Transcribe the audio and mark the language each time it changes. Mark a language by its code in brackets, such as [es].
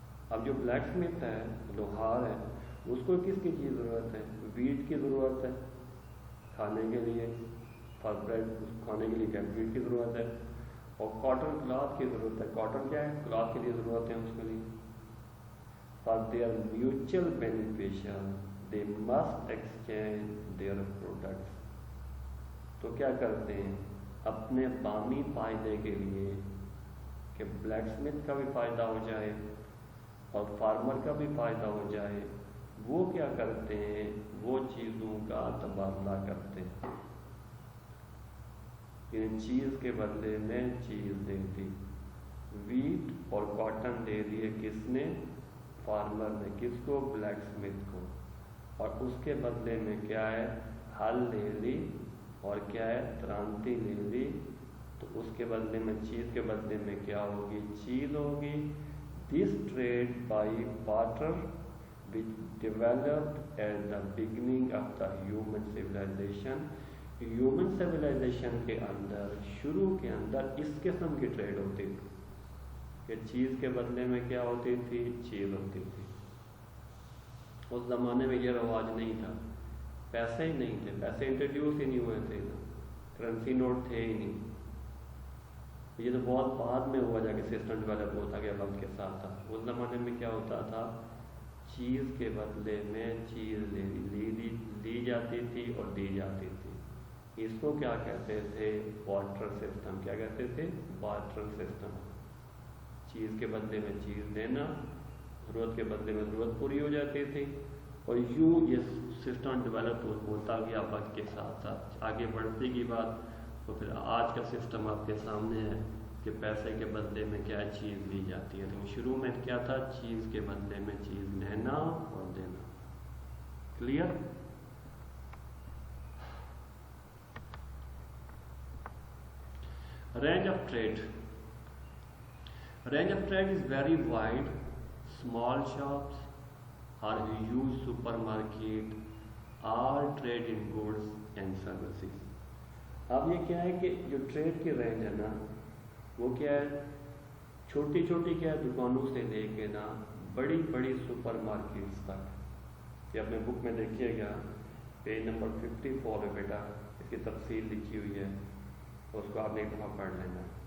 [ur] اب جو black Smith ہے، لوہار ہے، اس کو کس کی چیز ضرورت ہے؟ ویٹ کی ضرورت ہے کھانے کے لیے، فار بریڈ کھانے کے لیے کیا ویٹ کی ضرورت ہے، اور کاٹن کلاتھ کی ضرورت ہے۔ کاٹن کیا ہے؟ کلاتھ کے لیے ضرورت ہے اس کے لیے۔ [en] For they are mutual beneficial، they must exchange their products. [ur] تو کیا کرتے ہیں اپنے بامی فائدے کے لیے کہ بلیک سمتھ کا بھی فائدہ ہو جائے اور فارمر کا بھی فائدہ ہو جائے، وہ کیا کرتے ہیں وہ چیزوں کا تبادلہ کرتے ہیں. یعنی چیز کے بدلے میں چیز دے دی. ویٹ اور کاٹن دے دیے کس نے؟ فارمر نے. کس کو؟ بلیک سمتھ کو. اور اس کے بدلے میں کیا ہے؟ ہل لے لی اور کیا ہے؟ ترانتی لے لی. تو اس کے بدلے میں چیز کے بدلے میں کیا ہوگی؟ چیز ہوگی. [en] This trade by barter which developed at the beginning of the human civilization. [ur] Human civilisation کے اندر شروع کے اندر اس قسم کی ٹریڈ ہوتی تھی کہ چیز کے بدلے میں کیا ہوتی تھی؟ چیز ہوتی تھی. اس زمانے میں یہ رواج نہیں تھا، پیسے ہی نہیں تھے، پیسے انٹروڈیوس ہی نہیں ہوئے تھے، کرنسی نوٹ تھے ہی نہیں. یہ تو بہت بعد میں ہوا جا کے سسٹم ڈیولپ ہوتا گیا وقت کے ساتھ ساتھ. اس زمانے میں کیا ہوتا تھا؟ چیز کے بدلے میں چیز لی جاتی تھی اور دی جاتی تھی. اس کو کیا کہتے تھے؟ Barter system. کیا کہتے تھے؟ Barter system. چیز کے بدلے میں چیز لینا، ضرورت کے بدلے میں ضرورت پوری ہو جاتی تھی. اور یوں یہ سسٹم ڈیولپ ہوتا گیا وقت کے ساتھ ساتھ. آگے بڑھتی کی بات تو پھر آج کا سسٹم آپ کے سامنے ہے کہ پیسے کے بدلے میں کیا چیز لی جاتی ہے. لیکن شروع میں کیا تھا؟ چیز کے بدلے میں چیز لینا اور دینا. [en] Clear? Range of trade. Range of trade is very wide. Small shops or huge supermarket all trade in goods and services. [ur] اب یہ کیا ہے کہ جو ٹریڈ کی رینج ہے نا وہ کیا ہے؟ چھوٹی چھوٹی کیا دکانوں سے لے کے نا بڑی بڑی سپر مارکیٹس تک. یہ اپنے بک میں دیکھیے گا پیج نمبر 54 ہے بیٹا، اس کی تفصیل لکھی ہوئی ہے، اس کو آپ نے ایک دفعہ پڑھ لینا.